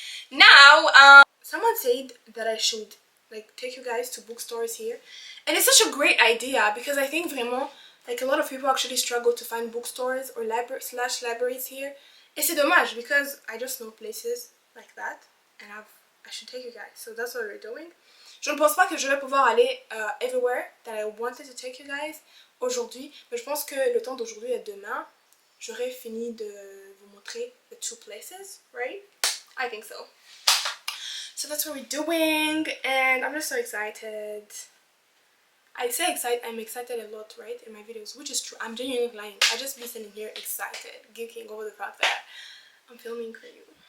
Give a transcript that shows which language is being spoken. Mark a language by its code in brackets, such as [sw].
[en] Now, someone said that I should like take you guys to bookstores here, and it's such a great idea because I think vraiment, like, a lot of people actually struggle to find bookstores or libraries here. [fr] Et c'est dommage [en] because I just know places like that, and I should take you guys. So that's what we're doing. [fr] Je ne pense pas que je vais pouvoir aller [en] everywhere that I wanted to take you guys [fr] aujourd'hui, mais je pense que le temps d'aujourd'hui et demain, j'aurai fini de vous montrer [en] the 2 places, right? I think so. So that's what we're doing, and I'm just so excited. I say excited, I'm excited a lot, right, in my videos, which is true. I'm genuinely lying. I just be sitting here excited, geeking over the fact that I'm filming for you.